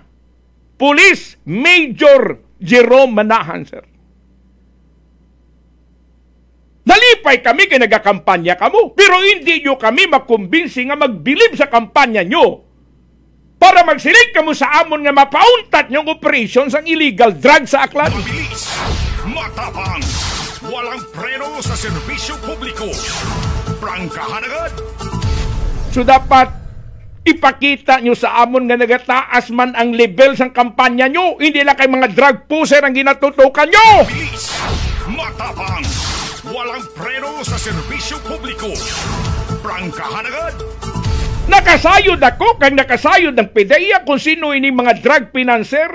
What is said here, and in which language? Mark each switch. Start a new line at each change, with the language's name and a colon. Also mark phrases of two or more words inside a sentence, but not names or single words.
Hiligaynon: Police, Major Jerome Manahan, sir. Nalipay kami kay nagakampanya kamo, pero hindi nyo kami makumbinsi nga magbilib sa kampanya nyo para magsilig kamo sa amon nga mapauntat nyong operations ang
English: illegal drug
Hiligaynon: sa Aklan.
Filipino: Mabilis, matapang, walang preno sa serbisyo publiko. Prangkahan agad.
Hiligaynon: So dapat ipakita nyo sa amon nga nagataas man ang level sang kampanya nyo. Hindi lang kay mga
English: drug pusher
Hiligaynon: ang ginatutukan nyo.
Filipino: Mabilis, matapang, walang preno sa serbisyo publiko. Prangkahan agad.
Hiligaynon: Nakasayod ako kag nakasayod ng PDEA kung sino ini mga
English: drug financer.